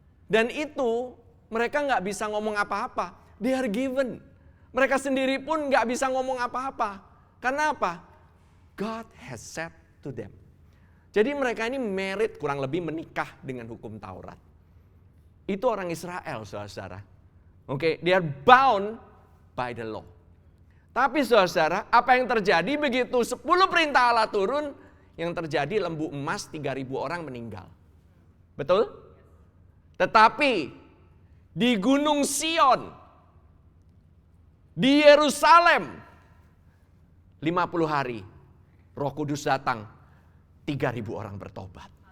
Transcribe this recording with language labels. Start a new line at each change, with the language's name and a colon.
Indonesian: Dan itu mereka nggak bisa ngomong apa-apa.
English: They are given.
Indonesian: Mereka sendiri pun nggak bisa ngomong apa-apa. Karena apa?
English: God has said to them.
Indonesian: Jadi mereka ini married, kurang lebih menikah dengan hukum Taurat. Itu orang Israel, saudara.
English: Oke, they are bound by the law.
Indonesian: Tapi saudara, apa yang terjadi begitu 10 perintah Allah turun, yang terjadi lembu emas 3.000 orang meninggal. Betul? Tetapi di Gunung Sion, di Yerusalem, 50 hari Roh Kudus datang, 3.000 orang bertobat.